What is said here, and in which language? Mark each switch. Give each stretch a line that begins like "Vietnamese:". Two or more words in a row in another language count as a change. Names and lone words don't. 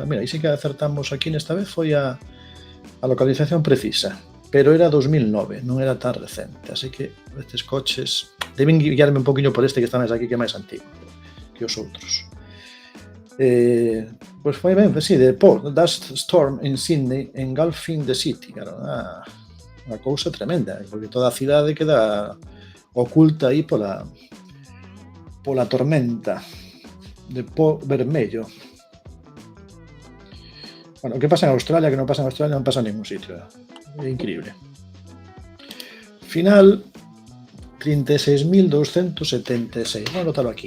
Galician: Mira, aí sí que acertamos aquí nesta vez, foi a localización precisa. Pero era 2009, non era tan recente, así que estes coches deben guiarme un poquinho por este que está máis aquí, que é máis antigo que os outros. Pois foi ben, sí, de
English: Dust Storm in Sydney engulfing the city,
Galician: claro, unha cousa tremenda, porque toda a cidade queda oculta aí pola pola tormenta de po vermello. Bueno, o que pasa en Australia, que non pasa en Australia, non pasa en ningún sitio. É increíble. Final 36.276. Vou anotarlo aquí.